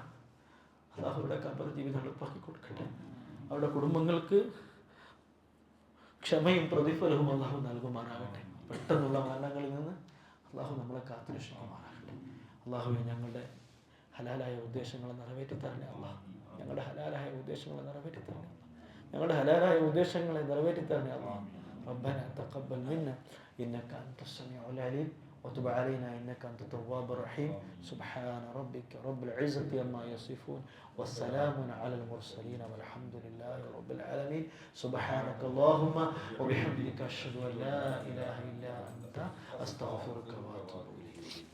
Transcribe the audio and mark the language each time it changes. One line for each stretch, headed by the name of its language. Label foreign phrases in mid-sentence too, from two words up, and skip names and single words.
Malayalam: അള്ളാഹുവിടെ ഖബർ ജീവിതം എളുപ്പമാക്കി കൊടുക്കട്ടെ. അവരുടെ കുടുംബങ്ങൾക്ക് ക്ഷമയും പ്രതിഫലവും അള്ളാഹു നൽകുമാറാകട്ടെ. പെട്ടെന്നുള്ള മരണങ്ങളിൽ നിന്ന് അള്ളാഹു നമ്മളെ കാത്തുരക്ഷിക്കുമാറാകട്ടെ. അള്ളാഹുവെ ഞങ്ങളുടെ ഹലാലായ ഉദ്ദേശങ്ങളെ നിറവേറ്റിത്തരണേ അള്ളാഹ്. ഞങ്ങളുടെ ഹലാലായ ഉദ്ദേശങ്ങളെ നിറവേറ്റിത്തരണേ അള്ളാഹ്. ഞങ്ങളുടെ ഹലാലായ ഉദ്ദേശങ്ങളെ നിറവേറ്റിത്തരണേ അള്ളാഹ്.
Arabic: ربنا تقبل منا إنك أنت السميع العليم وتب علينا إنك أنت التواب الرحيم. سبحان ربك رب العزة عما يصفون والسلام على المرسلين والحمد لله رب العالمين. سبحانك اللهم وبحمدك أشهد أن لا إله إلا أنت أستغفرك وأتوب إليك.